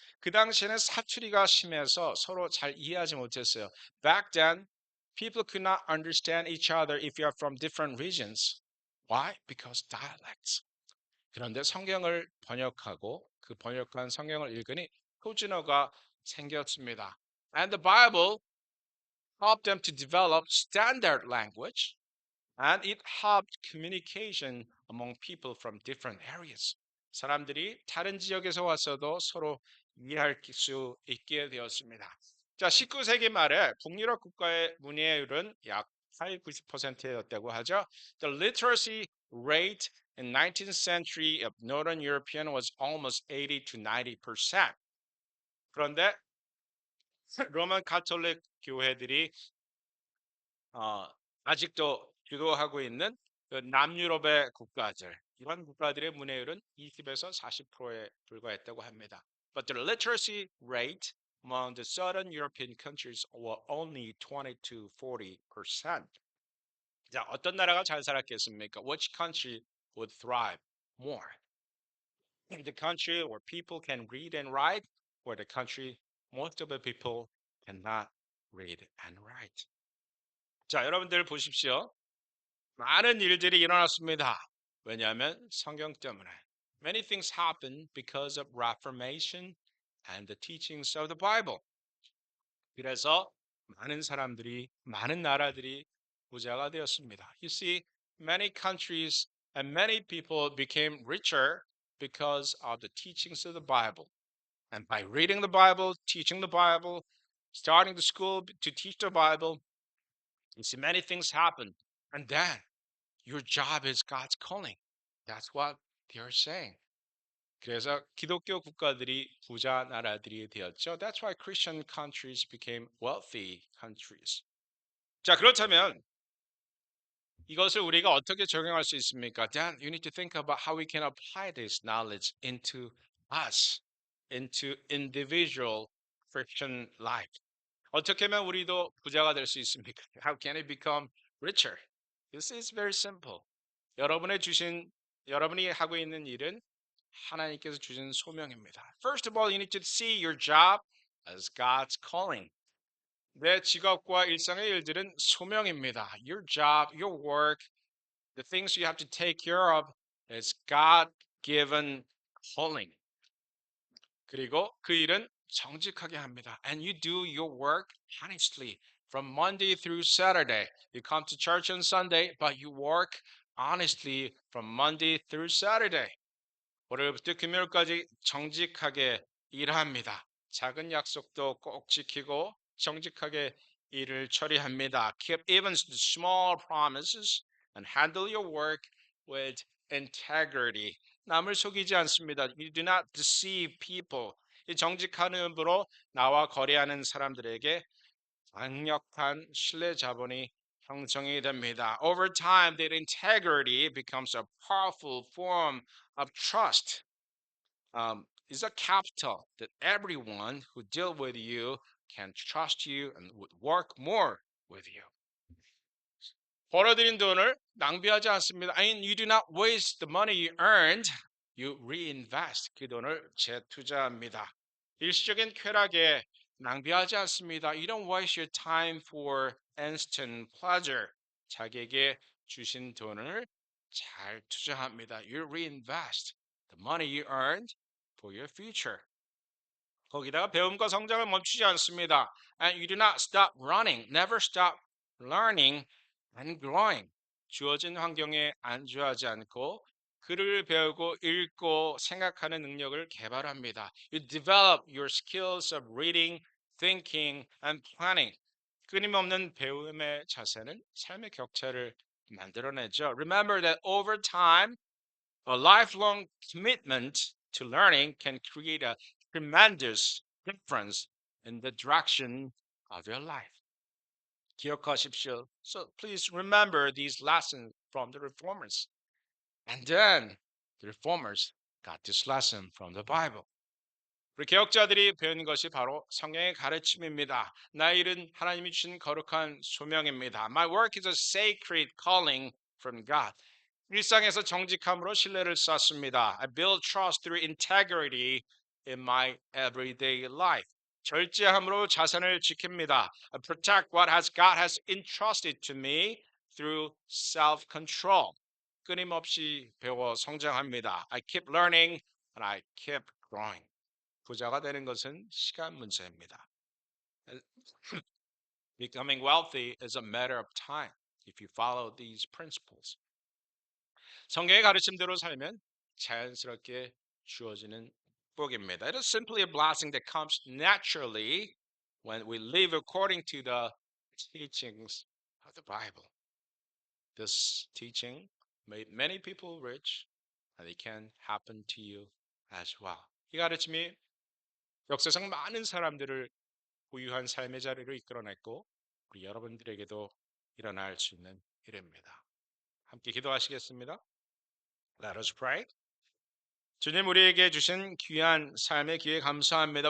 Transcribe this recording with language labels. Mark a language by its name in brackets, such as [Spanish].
[Korean] 그 당시에는 사투리가 심해서 서로 잘 이해하지 못했어요. [English] Back then, people could not understand each other if you are from different regions. Why? Because dialects. [Korean] 그런데 성경을 번역하고 그 번역한 성경을 읽으니 표준어가 생겼습니다. [English] And the Bible helped them to develop standard language, and it helped communication among people from different areas. [Korean] 사람들이 다른 지역에서 왔어도 서로 이해할 수 있게 되었습니다. 자, 19세기 말에 북유럽 국가의 문예율은 약 8, 90%였다고 하죠. [English] The literacy rate in 19th century of Northern European was almost 80 to 90%. [Korean] 그런데 로만 가톨릭 교회들이 아직도 주도하고 있는 그 남유럽의 국가들, 이런 국가들의 문예율은 20에서 40%에 불과했다고 합니다. [English] But the literacy rate among the southern European countries were only 20 to 40%. [Korean] 자, 어떤 나라가 잘 살았겠습니까? [English] Which country would thrive more? The country where people can read and write, or the country most of the people cannot read and write. [Korean] 자, 여러분들 보십시오. 많은 일들이 일어났습니다. 왜냐하면 성경 때문에. [English] Many things happen because of Reformation and the teachings of the Bible. [Korean] 그래서 많은 사람들이, 많은 나라들이 부자가 되었습니다. [English] You see, many countries and many people became richer because of the teachings of the Bible. And by reading the Bible, teaching the Bible, starting the school to teach the Bible, you see many things happen. And then your job is God's calling. That's what they're saying. [Korean] 그래서 기독교 국가들이 부자 나라들이 되었죠. [English] That's why Christian countries became wealthy countries. [Korean] 자, 그렇다면 이것을 우리가 어떻게 적용할 수 있습니까? [English] Then you need to think about how we can apply this knowledge into us, into individual Christian life. [Korean] 어떻게 하면 우리도 부자가 될 수 있습니까? [English] How can it become richer? This is very simple. [Korean] 여러분이 하고 있는 일은 하나님께서 주신 소명입니다. [English] First of all, you need to see your job as God's calling. [Korean] 내 직업과 일상의 일들은 소명입니다. [English] Your job, your work, the things you have to take care of is God-given calling. [Korean] 그리고 그 일은 정직하게 합니다. [English] And you do your work honestly from Monday through Saturday. You come to church on Sunday, but you work honestly from Monday through Saturday. [Korean] 월요일부터 금요일까지 정직하게 일합니다. 작은 약속도 꼭 지키고 정직하게 일을 처리합니다. [English] Keep even the small promises and handle your work with integrity. [Korean] 남을 속이지 않습니다. [English] You do not deceive people. [Korean] 이 정직한 음으로 나와 거래하는 사람들에게 강력한 신뢰 자본이 형성이 됩니다. [English] Over time, that integrity becomes a powerful form of trust. Is a capital that everyone who deal with you can trust you and would work more with you. [Korean] 벌어들인 돈을 낭비하지 않습니다. [English] I mean, you do not waste the money you earned. You reinvest. [Korean] 그 돈을 재투자합니다. 일시적인 쾌락에 낭비하지 않습니다. [English] You don't waste your time for instant pleasure. [Korean] 자기에게 주신 돈을 잘 투자합니다. [English] You reinvest the money you earned for your future. [Korean] 거기다가 배움과 성장을 멈추지 않습니다. [English] And you do not stop running, never stop learning and growing. [Korean] 주어진 환경에 안주하지 않고 글을 배우고 읽고 생각하는 능력을 개발합니다. [English] You develop your skills of reading, thinking, and planning. [Korean] 끊임없는 배움의 자세는 삶의 격차를 만들어내죠. [English] Remember that over time, a lifelong commitment to learning can create a tremendous difference in the direction of your life. [Korean] 기억하십시오. [English] So please remember these lessons from the reformers. And then the reformers got this lesson from the Bible. [Korean] 우리 개혁자들이 배운 것이 바로 성경의 가르침입니다. 나의 일은 하나님이 주신 거룩한 소명입니다. [English] My work is a sacred calling from God. [Korean] 일상에서 정직함으로 신뢰를 쌓습니다. [English] I build trust through integrity in my everyday life. [Korean] 절제함으로 자산을 지킵니다. [English] I protect what God has entrusted to me through self-control. [Korean] 끊임없이 배워 성장합니다. [English] I keep learning and I keep growing. [Korean] 부자가 되는 것은 시간 문제입니다. [English] Becoming wealthy is a matter of time if you follow these principles. [Korean] 성경의 가르침대로 살면 자연스럽게 주어지는 복입니다. [English] It is simply a blessing that comes naturally when we live according to the teachings of the Bible. This teaching made many people rich, and it can happen to you as well. [Korean] 이 가르침이 역사상 많은 사람들을 부유한 삶의 자리로 이끌어냈고 우리 여러분들에게도 일어날 수 있는 일입니다. 함께 기도하시겠습니다. [English] Let us pray. [Korean] 주님 우리에게 주신 귀한 삶의 기회 감사합니다.